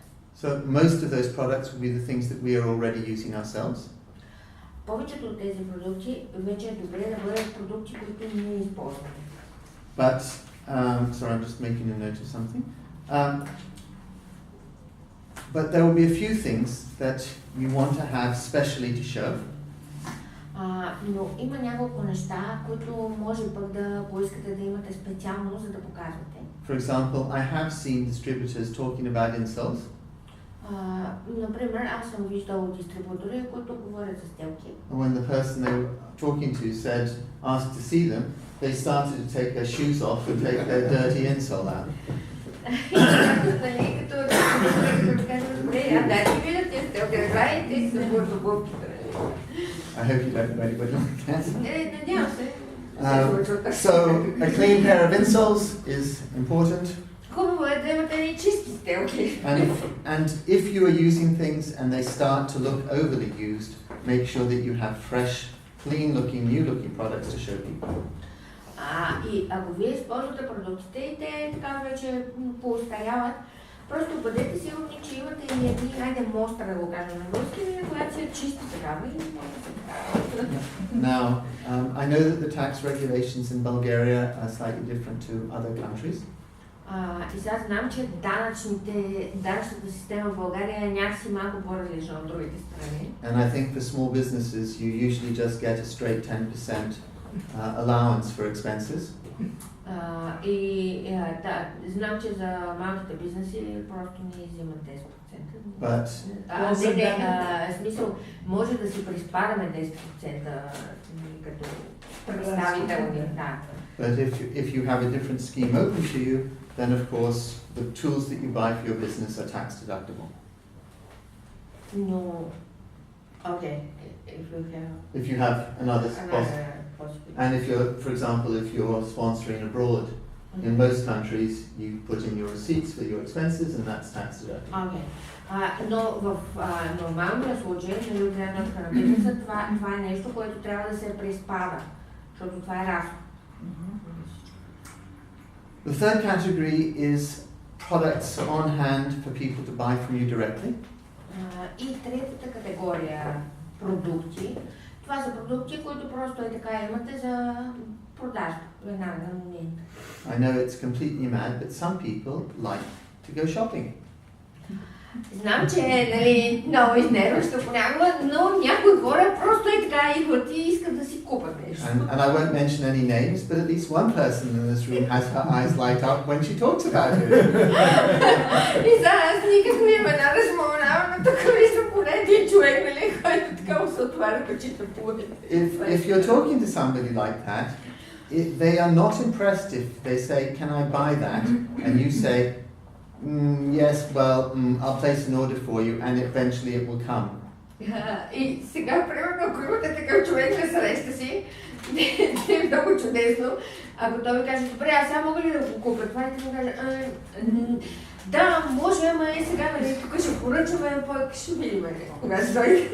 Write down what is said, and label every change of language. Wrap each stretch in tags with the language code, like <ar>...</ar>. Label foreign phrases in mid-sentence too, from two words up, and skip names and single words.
<en>So most of those products will be the things that we are already using ourselves.</en> <bg>Повечето от тези продукти вече е добре да бъдат продукти, които ние използваме.</bg> <en>But, sorry, I'm just making a note of something. But there will be a few things that you want to have specially to show.</en> <bg>Но има няколко неща, които може пък да поискате да имате специално, за да показвате.</bg> <en>For example, I have seen distributors talking about insoles.</en> <bg>Например, аз съм виждал дистрибутори, които говорят за сделки.</bg> <en>And when the person they were talking to asked to see them, they started to take their shoes off and take their dirty insole out. I hope you don't know anybody like that. So a clean pair of insoles is important. And if you are using things and they start to look overly used, make sure that you have fresh, clean looking, new looking products to show people.</en> <bg>И ако вие използвате продуктите и те така вече поостаряват, просто бъдете сигурни, че имате и едни, айде мостра да го кажем на руски, която си е чиста такава и може да се такава.</bg> <en>Now, I know that the tax regulations in Bulgaria are slightly different to other countries.</en> <bg>И сега знам, че данъчната система в България е някакси малко по-различна от другите страни.</bg> <en>And I think for small businesses you usually just get a straight 10% allowance for expenses.</en> <bg>Знам, че за малките бизнеси просто не взимат 10%.</bg> <en>But</en> <bg>смисъл, може да си приспадаме 10% като представителни.</bg> <en>But if you have a different scheme open to you, then of course the tools that you buy for your business are tax deductible. No. Okay. If you have another and if you're, for example, if you're sponsoring abroad, in most countries you put in your receipts for your expenses and that's tax deductible. Okay.</en> <bg>Но в нормалния случай, от гледна точка на бизнеса, това е нещо, което трябва да се приспада, защото това е разход.</bg> <en>The third category is products on hand for people to buy from you directly.</en> <bg>И третата категория продукти. Това са продукти, които просто е така имате за продажба. Веднага на момента.</bg> <en>I know it's completely mad, but some people like to go shopping.</en> <bg>Знам, че е много изнерващо понякога, но някои хора просто е така идват и искат да си купат нещо.</bg> <en>And I won't mention any names, but at least one person in this room has her eyes light up when she talks about it.</en> <bg>И сега аз никак не имена да споменавам, но тук виждам поне един човек, нали, който така му се отваря очите по</bg> <en>If you're talking to somebody like that, they are not impressed if they say, can I buy that? And you say, yes, well, I'll place an order for you and eventually it will come.</en> <bg>И сега, примерно, ако имате такъв човек на среща си, е много чудесно. Ако той ви каже, добре, аз сега мога ли да го купя? Това и да му каже, да, може, ама и сега, нали, тук ще поръчаме, пък ще видим, кога ще дойде.</bg>